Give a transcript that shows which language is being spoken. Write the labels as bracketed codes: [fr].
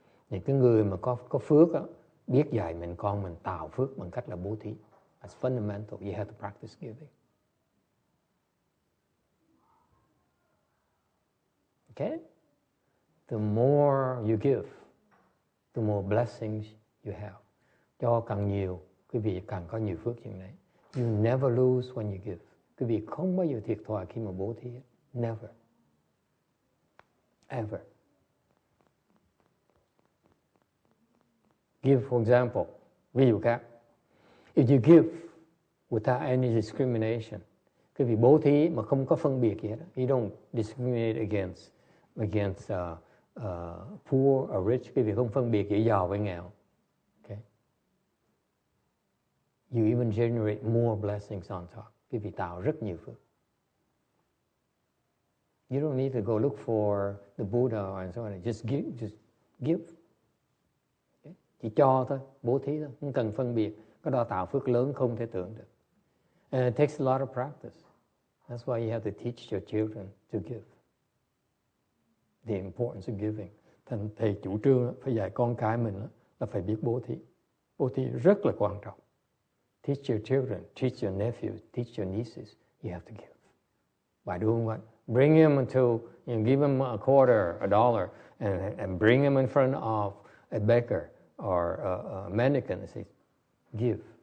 [vi] Thì cái người mà có phước đó, biết dạy mình con mình tạo phước bằng cách là bố thí. [en] That's fundamental. You have to practice giving. Okay? The more you give, the more blessings you have. [vi] Cho càng nhiều, quý vị càng có nhiều phước chừng đấy. [en] You never lose when you give. [vi] Quý vị không bao giờ thiệt thòi khi mà bố thí. [en] Never. Ever. Give, for example, [vi] ví dụ khác. [en] If you give without any discrimination, [vi] quý vị bố thí mà không có phân biệt gì hết. [en] You don't discriminate against poor or rich. [vi] Quý vị không phân biệt giữa giàu với nghèo. [en] Okay. You even generate more blessings on top. [vi] Quý vị tạo rất nhiều phước. [en] You don't need to go look for the Buddha and so on. Just give. Okay. [vi] Chỉ cho thôi, bố thí thôi, không cần phân biệt. Cái đó tạo phước lớn không thể tưởng được. [en] And it takes a lot of practice. That's why you have to teach your children to give. The importance of giving. [vi] Thành thầy chủ trương phải dạy con cái mình là phải biết bố thí. Bố thí rất là quan trọng. [en] Teach your children, teach your nephews, teach your nieces. You have to give. By doing what? Bring him give him a quarter, a dollar, and bring him in front of a baker or a mendicant and say, give.